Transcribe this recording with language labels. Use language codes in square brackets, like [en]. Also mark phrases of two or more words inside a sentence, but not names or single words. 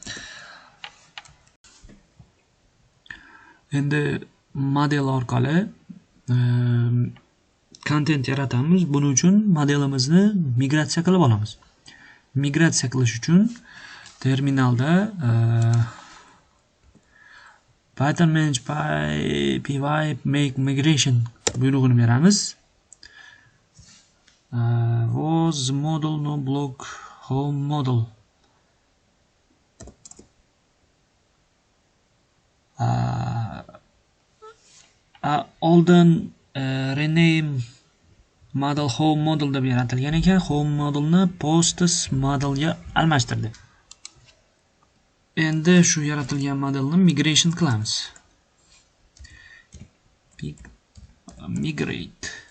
[uz] Endi model orqali kontent yaratamiz. Buning uchun modelimizni migratsiya qilib olamiz. Migratsiya qilish uchun terminalda Python [en] manage py make migration [uz] buyrug'ini beramiz. Was model no block home model. Oldin [en] rename model home model [uz] deb yaratilgan ekan. Home modelni posts modelga almashtirdi. Endi shu yaratilgan modelni migration qilamiz. [en] Migrate.